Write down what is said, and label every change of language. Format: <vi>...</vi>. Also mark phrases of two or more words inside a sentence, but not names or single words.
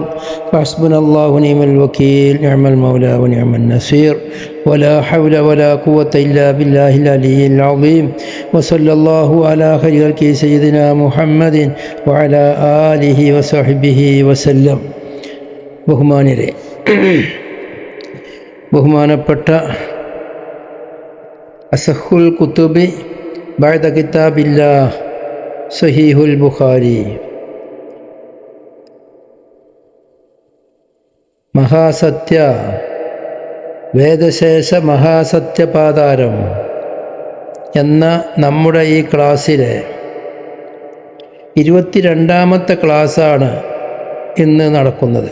<ar>فحسبنا الله ونعم الوكيل، نعم المولى ونعم النصير، ولا حول ولا قوة إلا بالله العلي العظيم. وصلى الله على خير خلقه سيدنا محمد وعلى آله وصحبه وسلم. ബഹുമാനപ്പെട്ട أصح الكتب بعد كتاب الله صحيح البخاري.</ar> <ml>മഹാസത്യ വേദശേഷ മഹാസത്യപാതാരം എന്ന നമ്മുടെ ഈ ക്ലാസ്സിലെ 22ാമത്തെ ക്ലാസ്സാണ് ഇന്ന് നടക്കുന്നത്.</ml>